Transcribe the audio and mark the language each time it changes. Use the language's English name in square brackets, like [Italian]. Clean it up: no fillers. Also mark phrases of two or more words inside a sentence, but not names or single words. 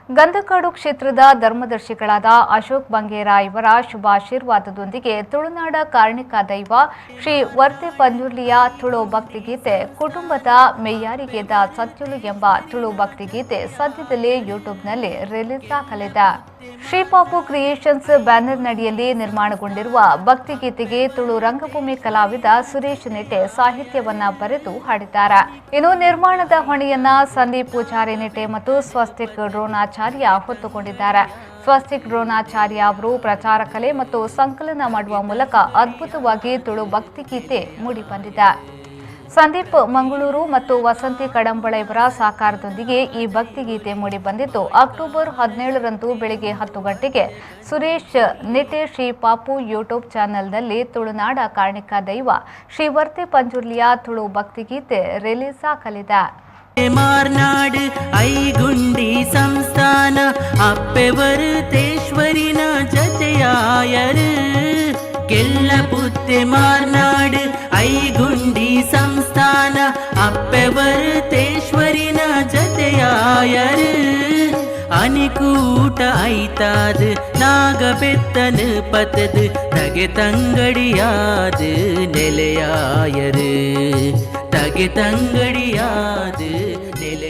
[Kannada] ಗಂಧಕಾಡು ಕ್ಷೇತ್ರದ ಧರ್ಮದರ್ಶಿಗಳಾದ ಅಶೋಕ್ ಬಂಗೇರ ಇವರ ಶುಭಾಶೀರ್ವಾದದೊಂದಿಗೆ ತುಳುನಾಡ ಕಾರಣಿಕ ದೈವ ಶ್ರೀ ವರ್ತೆ ಪಂಜುರ್ಲಿಯ ತುಳು ಭಕ್ತಿಗೀತೆ ಕುಟುಂಬದ ಮೆಯ್ಯಾರಿಗೆದ ಸತ್ಯುಲು ಎಂಬ ತುಳು ಭಕ್ತಿಗೀತೆ ಸದ್ಯದಲ್ಲೇ ಯೂಟ್ಯೂಬ್ನಲ್ಲಿ ರಿಲೀಸ್ ಆಗಲಿದೆ. ಶ್ರೀ ಪಾಪು ಕ್ರಿಯೇಷನ್ಸ್ ಬ್ಯಾನರ್ನಡಿಯಲ್ಲಿ ನಿರ್ಮಾಣಗೊಂಡಿರುವ ಭಕ್ತಿಗೀತೆಗೆ ತುಳು ರಂಗಭೂಮಿ ಕಲಾವಿದ ಸುರೇಶ್ ನಿಟೆ ಸಾಹಿತ್ಯವನ್ನ ಬರೆದು ಹಾಡಿದ್ದಾರೆ. ಇನ್ನು ನಿರ್ಮಾಣದ ಹೊಣೆಯನ್ನ ಸಂದೀಪ್ ಪೂಜಾರಿ ನಿಟೆ ಮತ್ತು ಸ್ವಸ್ತಿಕ್ ಡ್ರೋನಾಚಾರ್ಯ ಹೊತ್ತುಕೊಂಡಿದ್ದಾರೆ. ಸ್ವಸ್ತಿಕ್ ಡ್ರೋನಾಚಾರ್ಯ ಅವರು ಪ್ರಚಾರ ಕಲೆ ಮತ್ತು ಸಂಕಲನ ಮಾಡುವ ಮೂಲಕ ಅದ್ಭುತವಾಗಿ ತುಳು ಭಕ್ತಿಗೀತೆ ಮೂಡಿಬಂದಿದೆ. ಸಂದೀಪ್ ಮಂಗಳೂರು ಮತ್ತು ವಸಂತಿ ಕಡಂಬಳ ಇವರ ಸಹಕಾರದೊಂದಿಗೆ ಈ ಭಕ್ತಿಗೀತೆ ಮೂಡಿಬಂದಿದ್ದು, ಅಕ್ಟೋಬರ್ 17ರಂದು ಬೆಳಗ್ಗೆ 10 ಗಂಟೆಗೆ ಸುರೇಶ್ ನಿಟೆ ಶ್ರೀ ಪಾಪು ಯೂಟ್ಯೂಬ್ ಚಾನೆಲ್ನಲ್ಲಿ ತುಳುನಾಡ ಕಾರಣಿಕ ದೈವ ಶ್ರೀ ವರ್ತೆ ಪಂಜುರ್ಲಿಯ ತುಳು ಭಕ್ತಿಗೀತೆ ರಿಲೀಸ್ ಆಗಲಿದೆ. [Tulu] ಮಾರ್ನಾಡು ಐಗುಂಡಿ ಸಂಸ್ಥಾನ ಅಪ್ಪೆವರುತೇಶ್ವರಿನ ಜತೆಯಾಯರು ಕೆಲ್ಲ ಪುತ್ತೆ ಮಾರ್ನಾಡು ಐಗುಂಡಿ ಸಂಸ್ಥಾನ ಅಪ್ಪೆವರುತೇಶ್ವರಿನ ಜತೆಯಾಯರು ಅನಿಕೂಟ ಐತಾದು ನಾಗಬೆತ್ತನು ಪತದು ತಗೆ ತಂಗಡಿಯಾದು ನೆಲೆಯಾಯರು ತಗೆ ತಂಗಡಿಯಾದು ನೆಲೆಯಾಯರು.